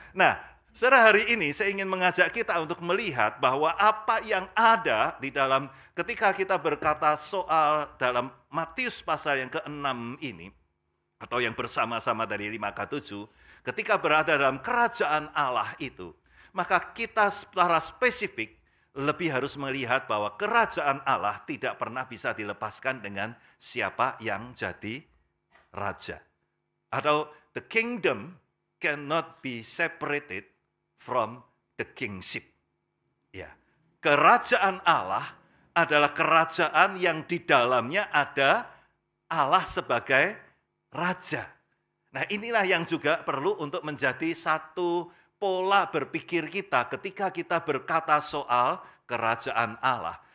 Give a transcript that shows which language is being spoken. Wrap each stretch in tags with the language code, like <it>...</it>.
<id>Nah, saudara, hari ini saya ingin mengajak kita untuk melihat bahwa apa yang ada di dalam ketika kita berkata soal dalam Matius pasal yang ke-6 ini, atau yang bersama-sama dari 5 ke 7, ketika berada dalam kerajaan Allah itu, maka kita secara spesifik lebih harus melihat bahwa kerajaan Allah tidak pernah bisa dilepaskan dengan siapa yang jadi raja.</id> <en>Atau the kingdom cannot be separated from the kingship.</en> <id>Ya, kerajaan Allah adalah kerajaan yang di dalamnya ada Allah sebagai raja. Nah, inilah yang juga perlu untuk menjadi satu pola berpikir kita ketika kita berkata soal kerajaan Allah.</id>